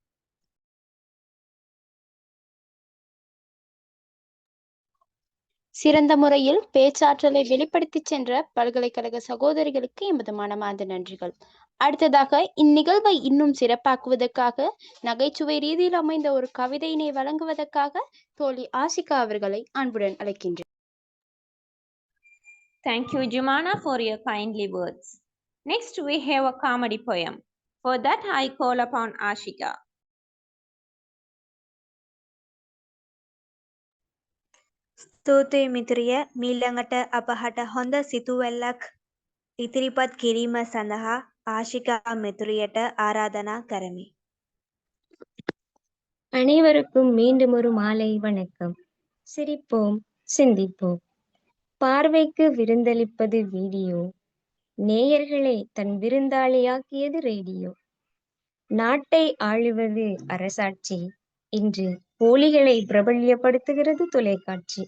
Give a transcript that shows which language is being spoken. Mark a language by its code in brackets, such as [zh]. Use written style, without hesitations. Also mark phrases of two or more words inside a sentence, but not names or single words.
[ta] சிறந்த முறையில் பேச்சாற்றலை வெளிப்படுத்தி சென்ற பல்கலைக்கழக சகோதரிகளுக்கு எமது மனமார்ந்த நன்றிகள். அடுத்ததாக இந்நிகழ்வை இன்னும் சிறப்பாக்குவதற்காக நகைச்சுவை ரீதியில் அமைந்த ஒரு கவிதையினை வழங்குவதற்காக தோழி ஆஷிகா அவர்களை அன்புடன் அழைக்கின்றேன். [en] Thank you, Jumana, for your kindly words. Next, we have a comedy poem. For that, I call upon Ashika. [si] ස්තුතියි මිතුරිය. මීළඟට අපහට හොඳ සිතුවැල්ලක් ඉදිරිපත් කිරීම සඳහා ආශිකා මිතුරියට ආරාධනා කරමි. [ta] அனைவருக்கும் மீண்டும் ஒரு மாலை வணக்கம். சிரிப்போம், சிந்திப்போம். பார்வைக்கு விருந்தளிப்பது வீடியோ, நேயர்களை தன் விருந்தாளியாக்கியது ரேடியோ. நாட்டை ஆளுவது அரசாட்சி, இன்று போலிகளை பிரபல்யப்படுத்துகிறது தொலைக்காட்சி.